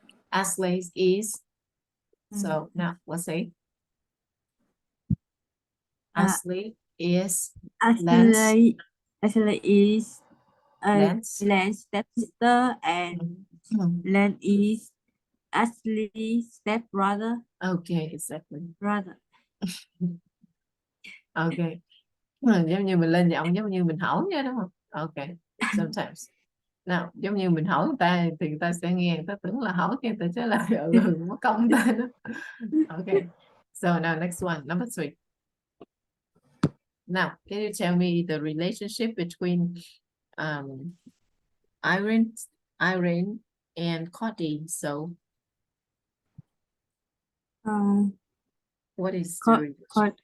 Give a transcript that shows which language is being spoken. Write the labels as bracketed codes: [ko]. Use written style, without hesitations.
[en] Ashley is so now let's say Ashley is Ashley is Lance stepsister and Lance is Ashley's stepbrother. Okay, exactly. Brother. [vi] Okay. Giống như mình lên giọng giống như mình hỏi nha đúng không? Okay, sometimes. Nào, giống như mình hỏi người ta thì người ta sẽ nghe, người ta tưởng là hỏi người ta trả lời mất công người ta nữa. [en] Okay, so now next one, number 3. Now, can you tell me the relationship between Irene and Cody? So, what is the relationship?